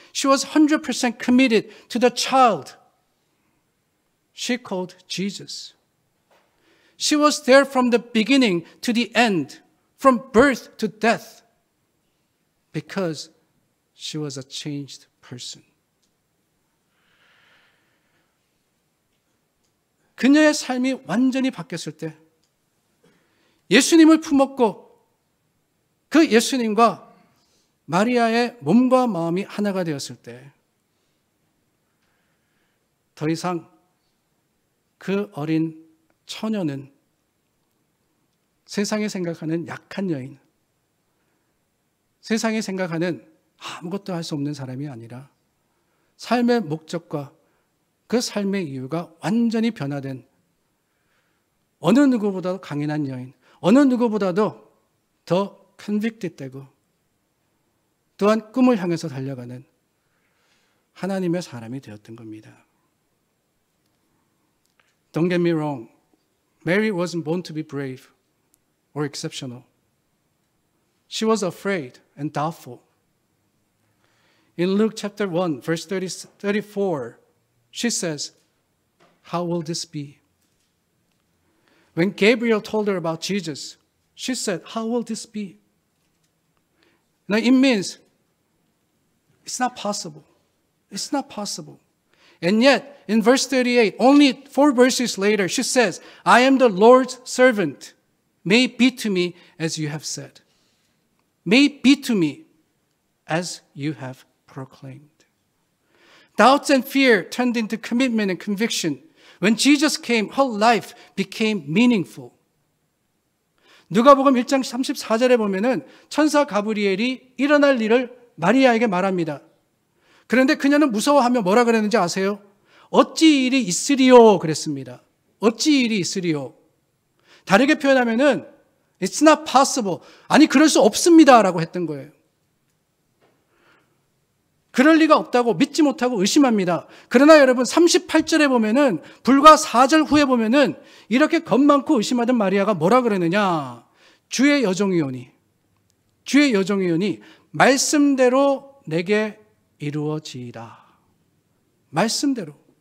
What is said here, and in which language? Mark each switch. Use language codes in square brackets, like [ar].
[en] She was 100% committed to the child she called Jesus. She was there from the beginning to the end, from birth to death, because she was a changed person. [ko] 그녀의 삶이 완전히 바뀌었을 때, 예수님을 품었고 그 예수님과 마리아의 몸과 마음이 하나가 되었을 때 더 이상 그 어린 처녀는 세상에 생각하는 약한 여인, 세상에 생각하는 아무것도 할 수 없는 사람이 아니라 삶의 목적과 그 삶의 이유가 완전히 변화된 어느 누구보다도 강인한 여인, 어느 누구보다도 더 컨빅트 되고 또한 꿈을 향해서 달려가는 하나님의 사람이 되었던 겁니다. [en] Don't get me wrong. Mary wasn't born to be brave or exceptional. She was afraid and doubtful. In Luke chapter 1, verse 34, she says, "How will this be?" When Gabriel told her about Jesus, she said, "How will this be?" Now it means it's not possible. It's not possible. And yet, in verse 38, only 4 verses later, she says, "I am the Lord's servant. May it be to me as you have said. May it be to me as you have proclaimed." Doubts and fear turned into commitment and conviction. When Jesus came, her life became meaningful. [ko] 누가복음 1장 34절에 보면은 천사 가브리엘이 일어날 일을 마리아에게 말합니다. 그런데 그녀는 무서워하며 뭐라 그랬는지 아세요? 어찌 일이 있으리요 그랬습니다. 어찌 일이 있으리요. 다르게 표현하면은 [en] It's not possible. [ko] 아니 그럴 수 없습니다 라고 했던 거예요. 그럴 리가 없다고 믿지 못하고 의심합니다. 그러나 여러분 38절에 보면은 불과 4절 후에 보면은 이렇게 겁 많고 의심하던 마리아가 뭐라 그러느냐. 주의 여종이오니 말씀대로 내게 이루어지이다. 말씀대로.